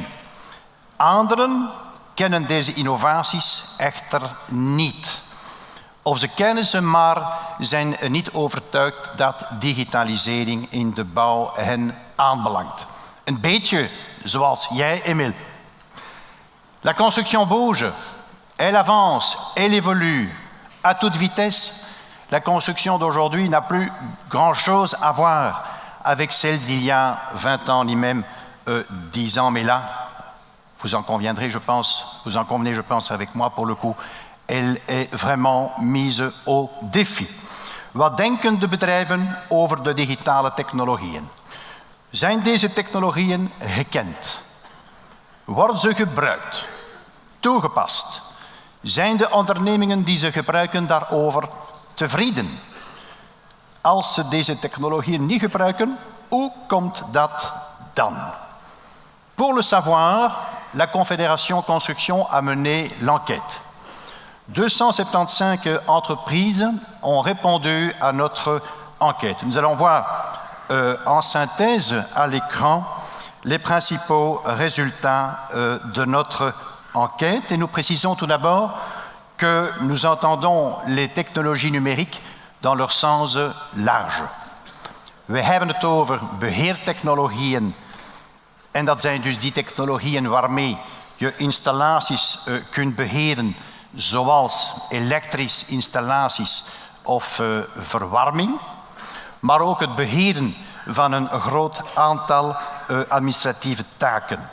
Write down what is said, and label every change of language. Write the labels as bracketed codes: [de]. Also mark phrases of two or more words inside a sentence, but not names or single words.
[nl] Anderen kennen deze innovaties echter niet. Of ze kennen ze, maar zijn niet overtuigd dat digitalisering in de bouw hen aanbelangt. Een beetje zoals jij, Emile. [fr] La construction bouge, elle avance, elle évolue à toute vitesse. La construction d'aujourd'hui n'a plus grand-chose à voir avec celle d'il y a 20 ans, ni même 10 ans. Mais là, vous en conviendrez, je pense, vous en convenez, je pense, avec moi, pour le coup, elle est vraiment mise au défi. [nl] Wat denken de bedrijven over de digitale technologieën? Zijn deze technologieën gekend? Worden ze gebruikt? Toegepast? Zijn de ondernemingen die ze gebruiken daarover tevreden? Als ze deze technologieën niet gebruiken, hoe komt dat dan? [fr] Pour le savoir, la Confédération Construction a mené l'enquête. 275 entreprises ont répondu à notre enquête. Nous allons voir en synthèse à l'écran les principaux résultats de notre enquête. Et nous précisons tout d'abord que nous entendons les technologies numériques dans leur sens large. [nl] We hebben het over beheertechnologieën. En dat zijn dus die technologieën waarmee je installaties kunt beheren, zoals elektrische installaties of verwarming. Maar ook het beheren van een groot aantal administratieve taken.